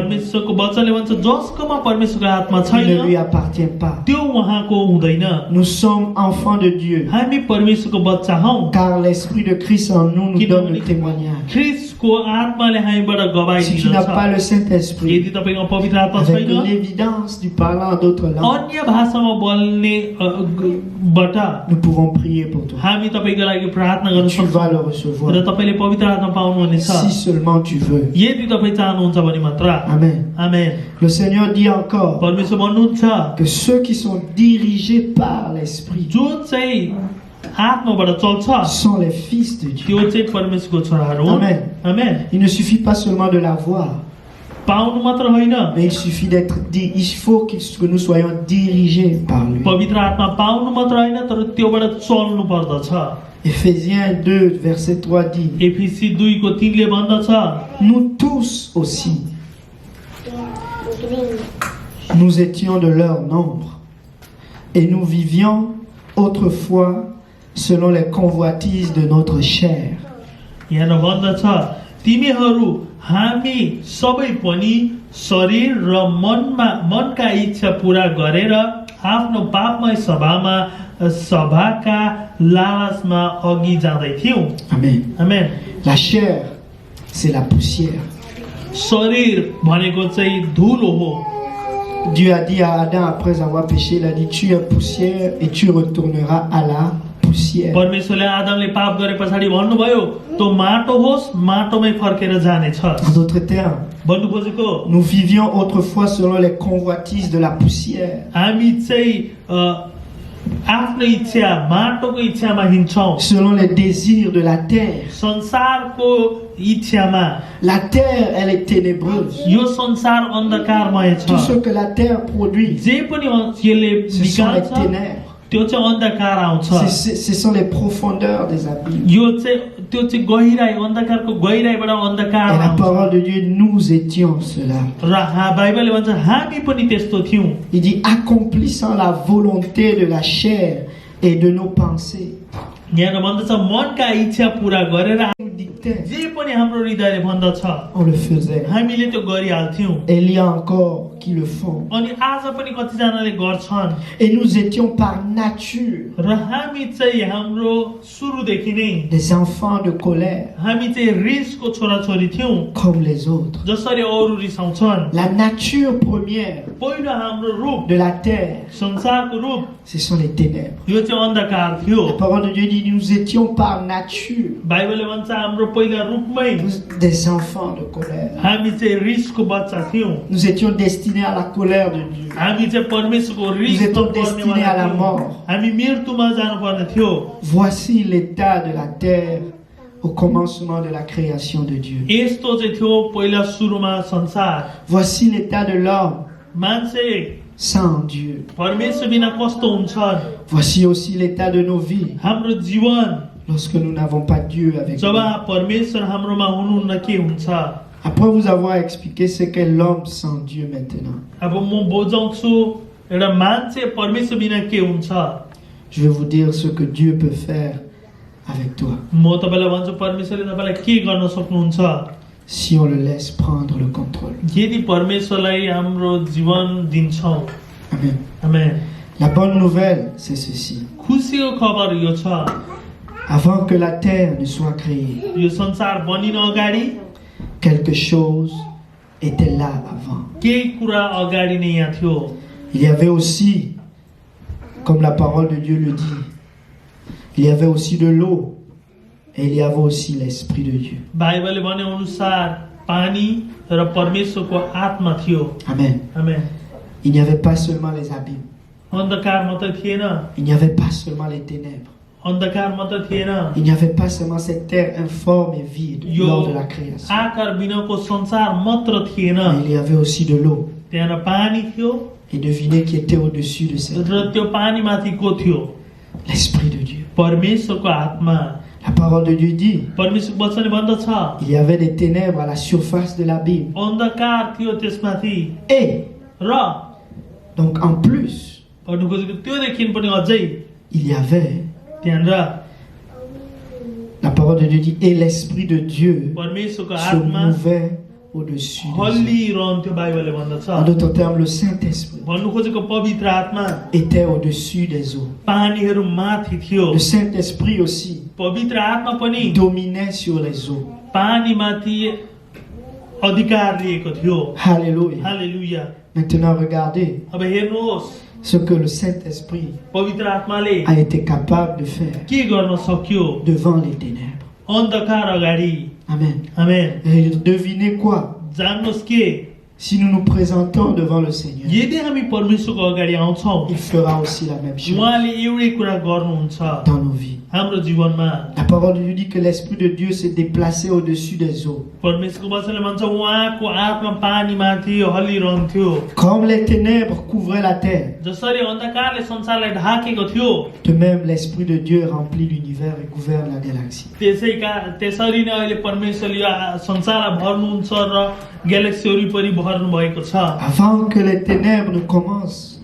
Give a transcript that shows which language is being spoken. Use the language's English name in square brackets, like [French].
[Nepali] परमेश्वरको वचनले भन्छ जसकोमा परमेश्वरको आत्मा [French] il ne lui [Nepali] छैन [French] appartient pas. [Nepali] त्यो उहाँको हुँदैन [French] Nous sommes enfants de Dieu, [Nepali] हामी परमेश्वरको बच्चा हौ [French] car l'Esprit de Christ en nous nous donne le témoignage. [Nepali] ख्रिस्टको आत्माले हामीबाट गवाई [French] Si tu n'as pas le [Nepali] दिन्छ [French] Saint-Esprit, [Nepali] यदि तपाईँकोमा पवित्र आत्मा [French] avec [Nepali] छैन [French] l'évidence du parlant en d'autres langues, [Nepali] अन्य भाषामा बोल्ने बाट [French] nous pouvons prier pour toi. [Nepali] हामी तपाईँको लागि प्रार्थना गर्न [French] Tu vas le [Nepali] सक्छौँ [French] recevoir. [Nepali] र तपाईँले पवित्र आत्मा पाउनुहुनेछ [French] Si seulement tu veux. [Nepali] यदि तपाईँ चाहनुहुन्छ भने मात्र [French] Amen. [Nepali] आमेन [French] Le Seigneur dit encore [Nepali] परमेश्वर भन्नुहुन्छ [French] que ceux qui sont dirigés par l'Esprit [Nepali] जो चाहिँ आत्माबाट चल्छ [French] sont les fils de Dieu. [Nepali] त्यो चाहिँ परमेश्वरको छोराहरू हुन् [French] Amen. [Nepali] आमेन [French] Il ne suffit pas seulement de la voir, [Nepali] पाउनु मात्र होइन [French] mais il suffit il faut que nous soyons dirigés par lui. [Nepali] पवित्र आत्मा पाउनु मात्र होइन तर त्योबाट चल्नु पर्दछ [French] Éphésiens 2, verset 3 dit, [Nepali] एफिसी 2 को 3 ले भन्दछ [French] nous tous aussi, nous étions de leur nombre, et nous vivions autrefois selon les convoitises de notre chair. [Nepali] यहाँ भन्दछ तिमीहरू हामी सबै पनि शरीर र मनका इच्छा पूरा गरेर आफ्नो पापमय सभाका लालचमा अघि जाँदै थियौं [French] Amen. [Nepali] आमेन [French] La chair, c'est la poussière. [Nepali] शरीर भनेको चाहिँ धुलो हो [French] Dieu a dit à Adam après avoir péché, il a dit tu es poussière et tu retourneras à la poussière. [Nepali] परमेश्वरले आदमले पाप गरे पछाडि भन्नुभयो त्यो माटो होस् माटोमै फर्केर जानेछ [French] En d'autres termes, [Nepali] भन्नु खोजेको [French] nous vivions autrefois selon les convoitises de la poussière. [Nepali] हामी चाहिँ आफ्नो इच्छा माटोको इच्छामा हिँड्छौं [French] Selon les désirs de la terre. [Nepali] संसारको इच्छामा [French] La terre, elle est ténébreuse. [Nepali] यो संसार अन्धकारमय [French] Tout ce [Nepali] छ [French] que la terre produit, [Nepali] जे पनि यसले [French] ce sont les [Nepali] निकाल्छ [French] ténèbres. [Nepali] त्यो चाहिँ अन्धकार आउँछ [French] Ce sont les profondeurs des abîmes. [Nepali] यो चाहिँ त्यो चाहिँ गहिराई अन्धकारको गहिराईबाट अन्धकार [French] Et la [Nepali] आउँछ [French] parole de Dieu, nous étions cela. [Nepali] र बाइबलले भन्छ हामी पनि त्यस्तो थियौं [French] Il dit accomplissant la volonté de la chair et de nos pensées. [Nepali] यहाँ भन्दछ मनका इच्छा पूरा गरेर [French] Nous dictait, [Nepali] जे पनि हाम्रो हृदयले भन्दछ [French] on le faisait. [Nepali] हामीले त्यो गरिहाल्थ्यौं [French] Et il y a encore qui le font. [Nepali] अनि आज पनि कतिजनाले गर्छन् [French] Et nous étions par nature [Nepali] र हामी चाहिँ हाम्रो सुरुदेखि नै [French] des enfants de colère [Nepali] हामी चाहिँ रिसको छोराछोरी थियौं [French] comme les autres. [Nepali] जसरी अरू रिसाउँछन् [French] La nature première [Nepali] पहिलो हाम्रो रूप [French] de la terre, [Nepali] संसारको रूप [French] ce sont les ténèbres. [Nepali] यो चाहिँ अन्धकार थियो [French] La parole de Dieu dit nous étions par nature [Nepali] बाइबलले भन्छ हाम्रो पहिला रूपमै [French] des enfants de colère. [Nepali] हामी चाहिँ रिसको बच्चा थियौं [French] Nous étions destinés à la colère de Dieu. [Nepali] हामी चाहिँ परमेश्वरको [French] Nous [Nepali] रिसको [French] étions destinés à la mort. [Nepali] हामी मृत्युमा जानुपर्ने थियो [French] Voici l'état de la terre au commencement de la création de Dieu. [Nepali] यस्तो चाहिँ थियो पहिला सुरुमा संसार [French] Voici l'état de l'homme [Nepali] मान्छे [French] sans Dieu. [Nepali] परमेश्वर बिना कस्तो हुन्छन् [French] Voici aussi l'état de nos vies [Nepali] हाम्रो जीवन [French] lorsque nous n'avons pas Dieu avec [Nepali] जब [French] nous. [Nepali] परमेश्वर हाम्रोमा हुनुहुन्न के हुन्छ [French] Après vous avoir expliqué ce qu'est l'homme sans Dieu maintenant, [Nepali] अब म बुझाउँछु एउटा मान्छे परमेश्वर बिना के हुन्छ [French] je vais vous dire ce que Dieu peut faire avec toi [Nepali] म तपाईलाई भन्छु परमेश्वरले तपाईलाई के गर्न सक्नुहुन्छ [French] si on le laisse prendre le contrôle. [Nepali] यदि परमेश्वरलाई हाम्रो जीवन दिन्छौं [French] Amen. [Nepali] आमेन [French] La bonne nouvelle, c'est ceci. [Nepali] खुसीको खबर यो छ [French] Avant que la terre ne soit créée, [Nepali] यो संसार बनिन अगाडि [French] quelque chose était là avant. [Nepali] केही कुरा अगाडि नै यहाँ थियो [French] Il y avait aussi, comme la parole de Dieu le dit, il y avait aussi de l'eau et il y avait aussi l'Esprit de Dieu. [Nepali] बाइबलले भने अनुसार पानी र परमेश्वरको आत्मा थियो [French] Amen. [Nepali] आमेन [French] Il n'y avait pas seulement les abîmes. [Nepali] अन्धकार मात्र थिएन [French] Il n'y avait pas seulement les ténèbres. [Nepali] अन्धकार मात्र थिएन, [French] Il n'y avait pas seulement cette terre informe et vide [Nepali] यो [French] lors de la création. [Nepali] आकार बिनाको संसार मात्र थिएन, [French] Mais il y avait aussi de l'eau. [Nepali] त्यहाँ पानी थियो [French] Et devinez qui était au-dessus de cette eau. [Nepali] र त्यो पानीमाथि को थियो? [French] L'Esprit de Dieu. [Nepali] परमेश्वरको आत्मा। [French] La parole de Dieu dit, [Nepali] परमेश्वरको वचनले भन्दछ, [French] il y avait des ténèbres à la surface de l'abîme. [Nepali] अन्धकार थियो त्यसमाथि, [French] Et, [Nepali] र [French] donc en plus, [Nepali] भन्नु खोजेको त्योदेखि पनि अझै [French] il y avait, [Nepali] त्यहाँनिर [French] la parole de Dieu dit, et l'Esprit de Dieu [Nepali] परमेश्वरको [French] se [Nepali] आत्मा [French] mouvait au-dessus des eaux. [Nepali] हल्लिरहन्थ्यो, बाइबलले भन्दछ। [French] En d'autres termes, le Saint-Esprit [Nepali] भन्नु खोजेको पवित्र आत्मा [French] était au-dessus des eaux. [Nepali] पानीहरू माथि थियो, [French] Le Saint-Esprit aussi [Nepali] पवित्र आत्मा पनि [French] dominait sur les eaux. [Nepali] पानीमाथि अधिकार लिएको थियो। [French] Alléluia. [Nepali] हालेलुया। [French] Maintenant, regardez [Nepali] अब हेर्नुहोस्, [French] ce que le Saint-Esprit [Nepali] पवित्र आत्माले [French] a été capable de faire [Nepali] के गर्न सक्यो [French] devant les ténèbres. [Nepali] अन्धकार अगाडि? [French] Amen. [Nepali] आमेन। [French] Et devinez quoi? [Nepali] जान्नुहोस् के, [French] Si nous nous présentons devant le Seigneur, [Nepali] यदि हामी परमेश्वरको अगाडि आउँछौँ, [French] il fera aussi la même chose [Nepali] उहाँले एउटै कुरा गर्नुहुन्छ [French] dans nos vies. [Nepali] हाम्रो जीवनमा। [French] La parole de Dieu dit que l'Esprit de Dieu s'est déplacé au-dessus des eaux. [Nepali] परमेश्वरको वचनले भन्छ उहाँको आत्मा पानीमाथि हल्लिरहन्थ्यो, [French] Comme les ténèbres couvraient la terre, [Nepali] जसरी अन्धकारले संसारलाई ढाकेको थियो, [French] de même l'Esprit de Dieu remplit l'univers et gouverne la galaxie. [Nepali] त्यसरी नै अहिले परमेश्वरले यो संसारलाई भर्नुहुन्छ र ग्यालेक्सी वरिपरि भर्नु भएको छ। [French] Avant que les ténèbres ne commencent,